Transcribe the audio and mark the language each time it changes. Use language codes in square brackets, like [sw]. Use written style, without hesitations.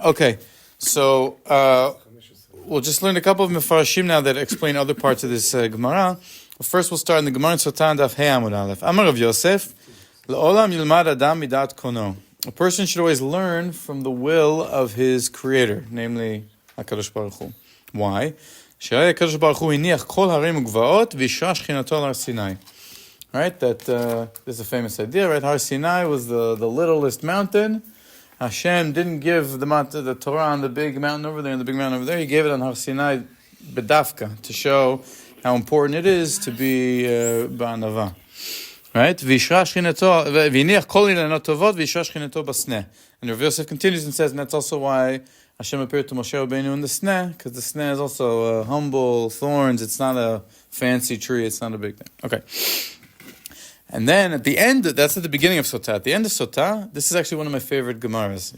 [en] Okay, so we'll just learn a couple of mefarshim now that explain other parts of this Gemara. First, we'll start in the Gemara in Sotan Daf Hey Amud Aleph. [he] Amar Rav Yosef, L'olam yilmad adam midat kono. [en] A person should always learn from the will of his creator, namely HaKadosh Baruch Hu. Why? [he] שהרי הקדוש ברוך הוא הניח כל הרים וגבעות וישרה שכינתו על הר סיני. [en] Right, that this is a famous idea, right? Har Sinai was the littlest mountain. Hashem didn't give the Torah on the big mountain over there and the big mountain over there. He gave it on Har Sinai bedafka to show how important it is to be ba'anava. Right? [he] וישרה שכינתו, והניח כל אילנות טובות וישרה שכינתו בסנה. [en] And Rav Yosef continues and says, and that's also why Hashem appeared to Moshe Rabbeinu in the sneh, because the sneh is also humble, thorns. It's not a fancy tree. It's not a big thing. Okay. And then at the end, that's at the beginning of Sotah. At the end of Sotah, this is actually one of my favorite Gemaras.